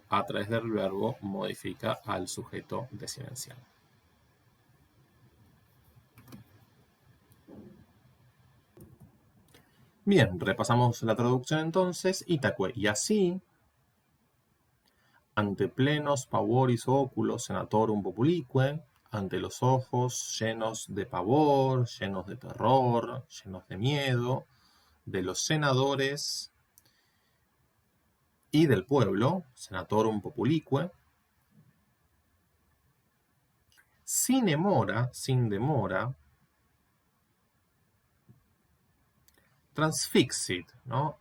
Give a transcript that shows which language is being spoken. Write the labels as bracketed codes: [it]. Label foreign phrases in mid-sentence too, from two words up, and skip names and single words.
[es] A través del verbo modifica al sujeto desinencial. Bien, repasamos la traducción entonces. Itacue, y así, [la] ante plenos pavoris oculos senatorum populique, [es] ante los ojos llenos de pavor, llenos de terror, llenos de miedo, de los senadores y del pueblo, [la] senatorum populique, [es] sin demora, transfixit, ¿no?